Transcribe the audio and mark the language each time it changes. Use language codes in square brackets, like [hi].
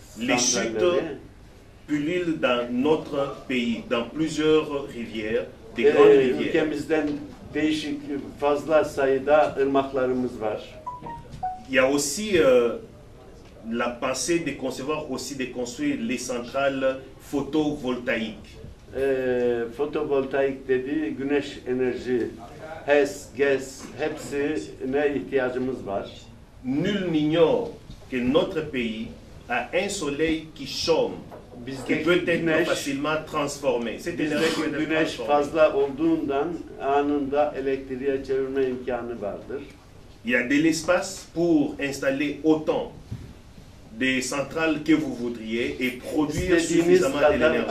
[fr] Les chutes pullulent dans notre pays, dans plusieurs rivières, des grandes rivières. [tr] Ülkemizden değişik fazla sayıda ırmaklarımız var. [fr] Il y a aussi la pensée de concevoir aussi de construire les centrales photovoltaïques. [tr] Fotovoltaik dediği güneş enerji, HES, GES hepsine ihtiyacımız var. [fr] Nul n'ignore que notre pays a un soleil qui chôme, qui peut être facilement transformé. Cette énergie peut être [tr] güneş fazla olduğundan anında elektriğe çevirme imkanı vardır. [fr] Il y a de l'espace pour installer autant de centrales que vous voudriez et produire suffisamment de l'énergie.